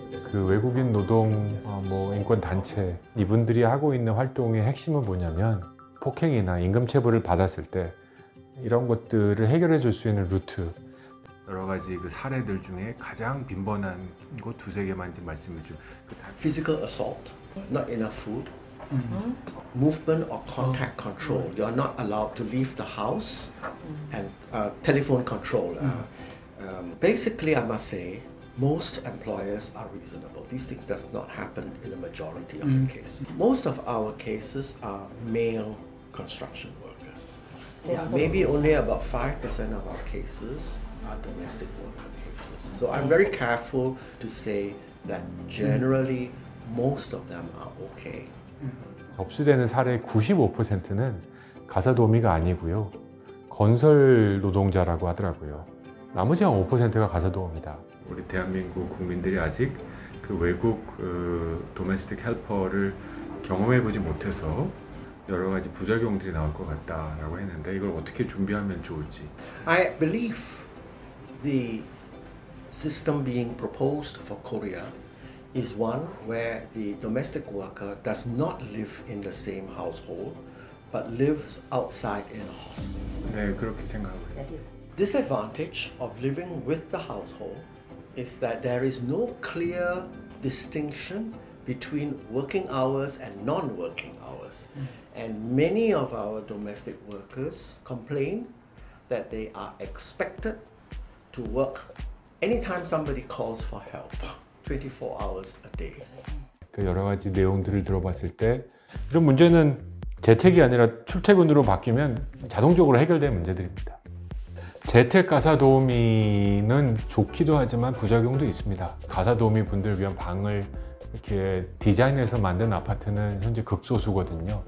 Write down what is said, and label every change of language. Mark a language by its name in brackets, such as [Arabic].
[Korean] 그 외국인 노동 인권 단체 이분들이 하고 있는 활동의 핵심은 뭐냐면, 폭행이나 임금 체불을 받았을 때 이런 것들을 해결해 줄 수 있는 루트, 여러 가지 그 사례들 중에 가장 빈번한 거 두세 개만 이제 말씀해 주. [English] Physical assault, not enough food, movement or contact control. You are not allowed to leave the house, and telephone control. Basically, I must say, most employers are reasonable. These things does not happen in a majority of the cases. Most of our cases are male construction workers. Yeah, maybe only about 5% of our cases are domestic worker cases. So I'm very careful to say that generally most of them are okay. [Korean] 접수되는 사례의 95%는 가사도우미가 아니고요, 건설 노동자라고 하더라고요. 나머지 한 5%가 가사도우미다. 우리 대한민국 국민들이 아직 그 외국 도메스틱 헬퍼를 경험해보지 못해서 여러 가지 부작용들이 나올 것 같다라고 했는데, 이걸 어떻게 준비하면 좋을지. [English] I believe the system being proposed for Korea is one where the domestic worker does not live in the same household but lives outside in a hostel. [Korean] 네, 그렇게 생각해요. [English] Disadvantage of living with the household is that there is no clear distinction between working hours and non-working hours. And many of our domestic workers complain that they are expected to work anytime somebody calls for help, 24 hours a day. [Korean] 그 여러 가지 내용들을 들어봤을 때 이런 문제는 재택이 아니라 출퇴근으로 바뀌면 자동적으로 해결될 문제들입니다. 재택 가사도우미는 좋기도 하지만 부작용도 있습니다. 가사도우미 분들 위한 방을 이렇게 디자인해서 만든 아파트는 현재 극소수거든요.